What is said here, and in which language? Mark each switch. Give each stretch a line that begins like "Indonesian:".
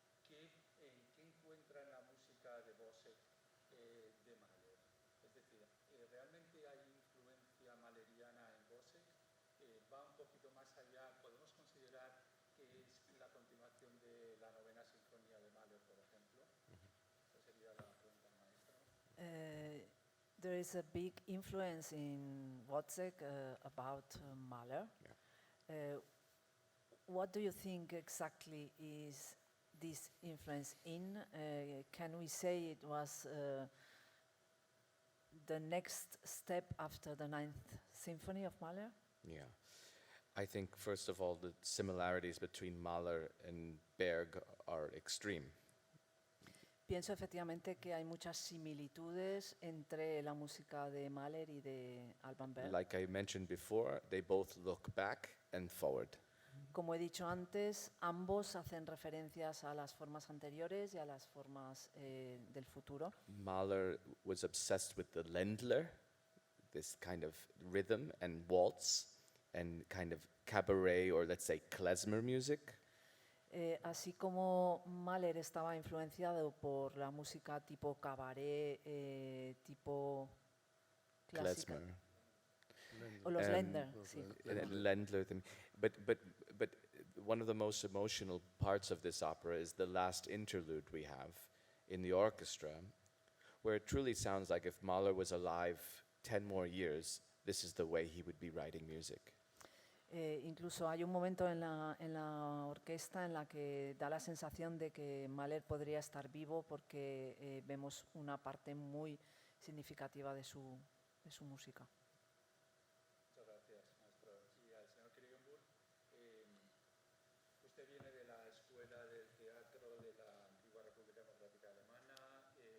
Spanish: ¿Qué encuentra en la música de Wozzeck de Mahler? Es decir, ¿realmente hay influencia mahleriana en Wozzeck? ¿Va un poquito más allá? ¿Podemos considerar que es la continuación de la novena sinfonía de Mahler, por ejemplo? Esa sería la pregunta al maestro.
English: there is a big influence in Wozzeck about Mahler. What do you think exactly is this influence in? Can we say it was the next step after the Ninth Symphony of Mahler? Yeah. I think, first of all, the similarities between Mahler and Berg are extreme.
Spanish: Pienso efectivamente que hay muchas similitudes entre la música de Mahler y de Alban Berg.
English: Like I mentioned before, they both look back and forward.
Spanish: Como he dicho antes, ambos hacen referencias a las formas anteriores y a las formas del futuro.
English: Mahler was obsessed with the Ländler, this kind of rhythm and waltz and kind of cabaret or let's say klezmer music.
Spanish: Así como Mahler estaba influenciado por la música tipo cabaret, tipo clásica.
English: Klezmer.
Spanish: O los Länder, sí.
English: Ländler thing. But one of the most emotional parts of this opera is the last interlude we have in the orchestra, where it truly sounds like if Mahler was alive 10 more years, this is the way he would be writing music.
Spanish: Incluso hay un momento en la orquesta en la que da la sensación de que Mahler podría estar vivo porque vemos una parte muy significativa de su música. Muchas gracias, maestro. Y al señor Kriegenburg, usted viene de la escuela del teatro de la antigua República Democrática Alemana.